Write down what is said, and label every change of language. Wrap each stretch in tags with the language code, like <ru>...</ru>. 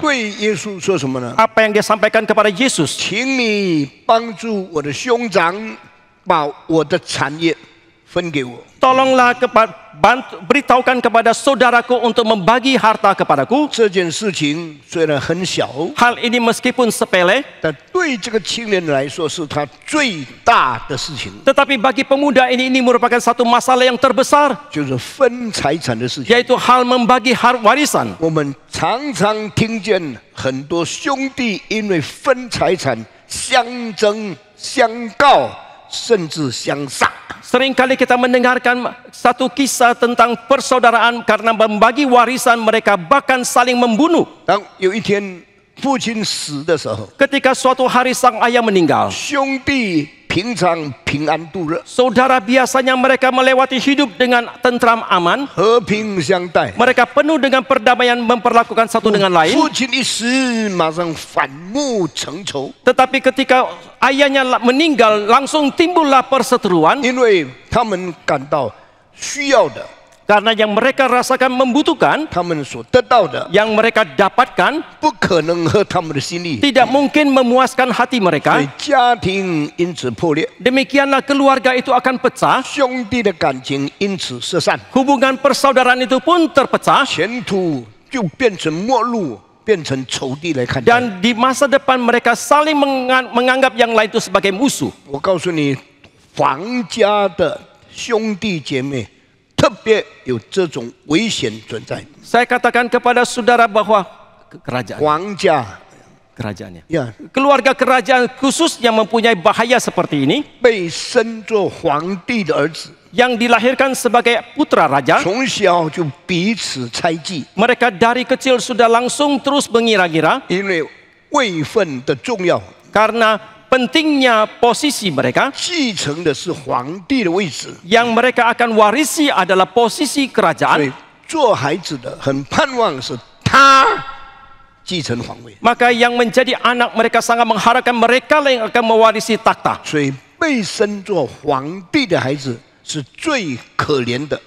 <zh>对耶稣说什么呢？</zh> <id>Apa yang dia sampaikan kepada Yesus?</id> <zh>请你帮助我的兄长把我的产业分给我。</zh> <id>Tolonglah beritahukan kepada saudaraku untuk membagi harta kepadaku.</id> <zh>这件事情虽然很小，</zh> <id>Hal ini meskipun sepele,</id> <zh>但对这个青年来说是他最大的事情，</zh> <id>tetapi bagi pemuda ini merupakan satu masalah yang terbesar,</id> <zh>就是分财产的事情。</zh> <id>yaitu hal membagi warisan.</id> <zh>我们常常听见很多兄弟因为分财产相争相告，甚至相杀。</zh> <id>Seringkali kita mendengarkan satu kisah tentang persaudaraan karena membagi warisan mereka bahkan saling membunuh.</id> <zh>当有一天父亲死的时候，</zh> <id>Ketika suatu hari sang ayah meninggal,</id> <zh>兄弟平常平安度日，</zh> <id>saudara biasanya mereka melewati hidup dengan tentram aman.</id> <zh>和平相待。</zh> <id>Mereka penuh dengan perdamaian memperlakukan satu dengan lain.</id> <zh>父亲一死，马上反目成仇，</zh> <id>Tetapi ketika ayahnya meninggal, langsung timbullah perseteruan</id> <zh>因为他们感到需要的，</zh> <id>karena yang mereka rasakan membutuhkan,</id> <zh>他们所得到的，</zh> <id>yang mereka dapatkan</id> <zh>不可能合他们的心意，</zh> <id>tidak mungkin memuaskan hati</id> <zh>所</zh> <id>mereka.</id> <zh>以家庭因此破裂，</zh> <id>Demikianlah keluarga itu akan pecah,</id> <zh>兄弟的感情因此失散，</zh> <id>hubungan persaudaraan itu pun terpecah,</id> <zh>前途就变成末路，变成仇敌来看待。</zh> <id>dan di masa depan mereka saling menganggap yang lain itu sebagai musuh.</id> <zh>我告诉你，皇家的兄弟姐妹特别有这种危险存在。</zh> <id>Saya katakan kepada saudara bahwa kerajaan,</id> <zh>皇家</zh> <id>kerajaannya, 呀， keluarga kerajaan khususnya mempunyai bahaya seperti ini,</id> <zh>被生做皇帝的儿子，</zh> <id>yang dilahirkan sebagai putra raja.</id> <zh>从小就彼此猜忌，</zh> <id>Mereka dari kecil sudah langsung terus mengira-ngira</id> <zh>因为位分的重要，</zh> <id>karena pentingnya posisi mereka.</id> <zh>继承的是皇帝的位置，</zh> <id>Yang mereka akan warisi adalah posisi</id> <zh>所以</zh> <id>kerajaan.</id> <zh>做孩子的很盼望是他继承皇位，</zh> <id>Maka yang menjadi anak mereka sangat mengharapkan mereka lah yang akan mewarisi takhta.</id> <zh>所以被生做皇帝的孩子是最可怜的。</zh>